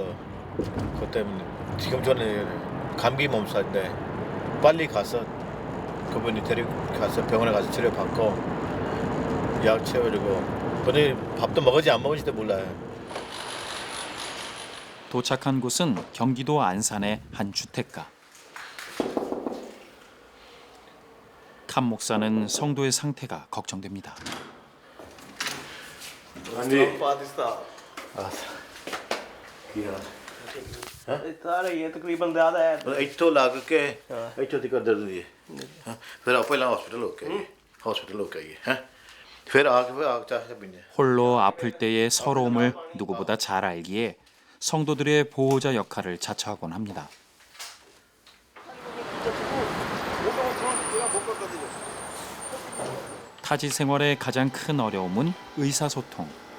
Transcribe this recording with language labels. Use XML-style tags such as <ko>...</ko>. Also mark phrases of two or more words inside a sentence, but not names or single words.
<ko>그것 때문에 지금 저는 감기 몸살인데 빨리 가서 그분이 데리고 가서 병원에 가서 치료받고 약 채워주고 오늘 밥도 먹을지 안 먹을지도 몰라요. 도착한 곳은 경기도 안산의 한 주택가. 칸 목사는 성도의 상태가 걱정됩니다.</ko> <pa>ਇੱਥੋਂ ਲੱਗ ਕੇ ਇੱਥੋਂ ਤੱਕ ਦਰਦ ਦੀ ਫਿਰ ਪਹਿਲਾਂ ਹਸਪੀਟਲ ਹੋ ਕੇ ਆਈਏ ਹਸਪੀਟਲ ਹੋ ਕੇ ਆਈਏ ਹੈ ਫਿਰ ਆ ਕੇ ਚਾਹ ਪੀਣੇ</pa> <ko>홀로 아플 때의 서러움을 누구보다 잘 알기에 성도들의 보호자 역할을 자처하곤 합니다. 타지 생활의 가장 큰 어려움은 의사소통.</ko>